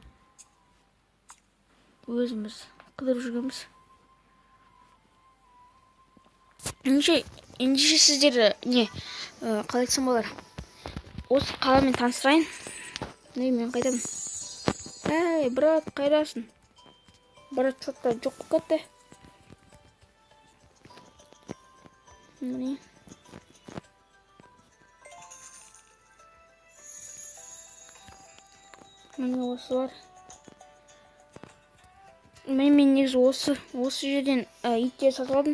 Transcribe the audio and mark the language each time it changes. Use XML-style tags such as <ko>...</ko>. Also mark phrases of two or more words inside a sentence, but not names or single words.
<kk>Өзіміз қыдырып жүргенбіз. Ендеше сіздер қалай айтсам болар. Осы қаламен таныстырайын. Мен қайтамын. Ей, брат, қайдасың? Брат, что-то жоқ болып кетті. Міне. Міне осы бар. Мен негізі осы жерден иттер сатып алдым.</kk>